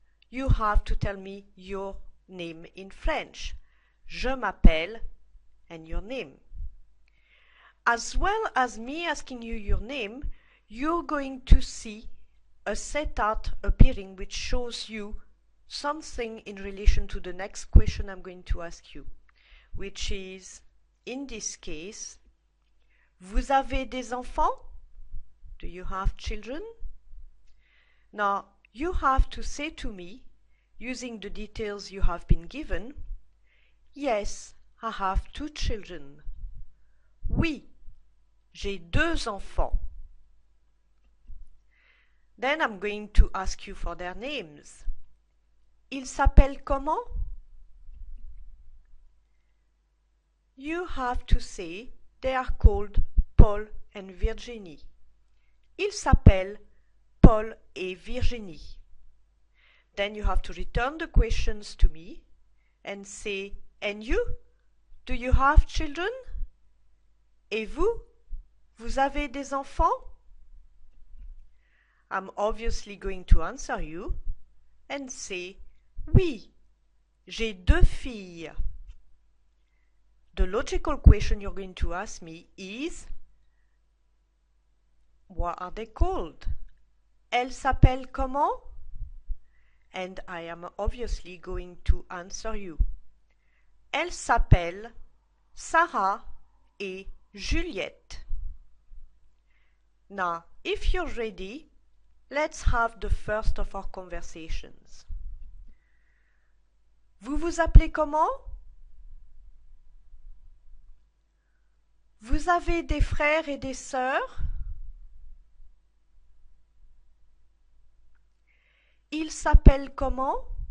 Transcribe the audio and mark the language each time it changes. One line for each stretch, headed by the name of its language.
English: You have to tell me your name in French.
French: Je m'appelle
English: and your name. As well as me asking you your name, you're going to see a set art appearing which shows you something in relation to the next question I'm going to ask you, which is, in this case,
French: vous avez des enfants?
English: Do you have children? Now, you have to say to me, using the details you have been given, yes, I have 2 children.
French: Oui, j'ai 2 enfants.
English: Then I'm going to ask you for their names.
French: Ils s'appellent comment?
English: You have to say they are called Paul and Virginie.
French: Ils s'appellent Paul et Virginie.
English: Then you have to return the questions to me and say, and you? Do you have children?
French: Et vous? Vous avez des enfants?
English: I'm obviously going to answer you and say,
French: oui, j'ai 2 filles.
English: The logical question you're going to ask me is, what are they called?
French: Elles s'appellent comment?
English: And I am obviously going to answer you.
French: Elles s'appellent Sarah et Juliette.
English: Now, if you're ready, let's have the first of our conversations.
French: Vous vous appelez comment? Vous avez des frères et des sœurs? Ils s'appellent comment?